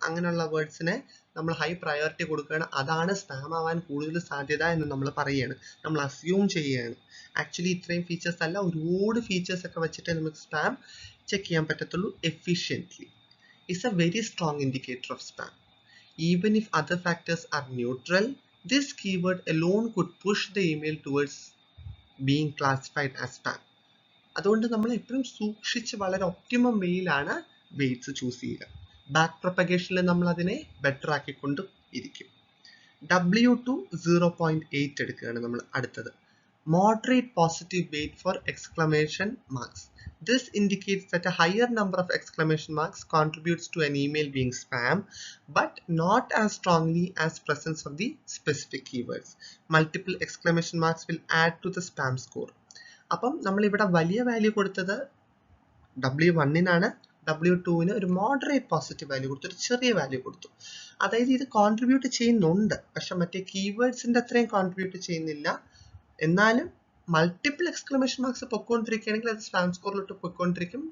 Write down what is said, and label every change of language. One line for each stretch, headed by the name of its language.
Malayalam: അങ്ങനെയുള്ള വേർഡ്സിനെ നമ്മൾ high priority കൊടുക്കുകയാണ്. അതാണ് സ്പാം ആവാൻ കൂടുതൽ സാധ്യത എന്ന് നമ്മൾ പറയുകയാണ്, നമ്മൾ അസ്യൂം ചെയ്യുകയാണ്. ആക്ച്വലി ഇത്രയും ഫീച്ചേഴ്സ് അല്ല, ഒരുപാട് ഫീച്ചേഴ്സ് ഒക്കെ വെച്ചിട്ട് നമുക്ക് സ്പാം ചെക്ക് ചെയ്യാൻ പറ്റത്തുള്ളൂ efficiently.
English: It's a very strong indicator of spam. Even if other factors are neutral, this keyword alone could push the email towards being classified as spam.
Malayalam: അതുകൊണ്ട് നമ്മൾ എപ്പോഴും സൂക്ഷിച്ച് വളരെ ഒപ്റ്റിമം വേയിലാണ് വെയിറ്റ്സ് ചൂസ് ചെയ്യുക. Back പ്രൊപ്പഗേഷനിൽ നമ്മൾ അതിനെ ബെറ്റർ ആക്കിക്കൊണ്ട് ഇരിക്കും. w2 0.8 എടുക്കുകയാണ് നമ്മൾ അടുത്തത്.
English: Moderate positive weight for exclamation marks. This indicates that a higher number of exclamation marks contributes to an email being spam, but not as strongly as presence of the specific keywords. Multiple exclamation marks will add to the spam score.
Malayalam: അപ്പം നമ്മൾ ഇവിടെ വലിയ value കൊടുത്തത് w1-നാണ്, w2-ന് ഒരു moderate positive value കൊടുത്തു, ഒരു ചെറിയ value കൊടുത്തു. അതായത് ഇത് കോൺട്രിബ്യൂട്ട് ചെയ്യുന്നുണ്ട്, പക്ഷെ മറ്റേ കീവേഡ്സിന്റെ അത്രയും കോൺട്രിബ്യൂട്ട് ചെയ്യുന്നില്ല. എന്നാലും മൾട്ടിപ്പിൾ എക്സ്ക്ലമേഷൻ മാർക്സ് പൊയ്ക്കൊണ്ടിരിക്കുകയാണെങ്കിൽ അത് സ്പാം സ്കോറിലോട്ട് പൊയ്ക്കൊണ്ടിരിക്കും.